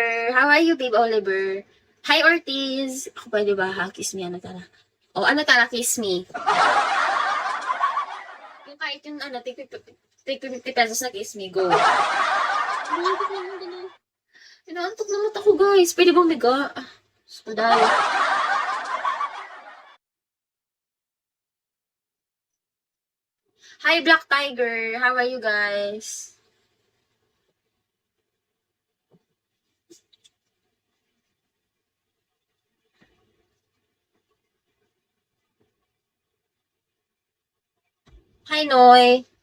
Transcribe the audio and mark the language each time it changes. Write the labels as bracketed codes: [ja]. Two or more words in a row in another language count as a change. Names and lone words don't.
[en] How are you, Babe Oliver? Hi, [tl] Ortiz. Ako pwede ba, ha? [en] Kiss me, [tl] ano tara? O, ano tara, [en] kiss me. [tl] Yung kahit yung, ano, [en] take 50 pesos [tl] na [en] kiss me, go. [tl] Inaantok na mata ko, guys. Pwede bang miga? Spadal. Hi, Black Tiger. [en] How are you guys? Hi, Noy.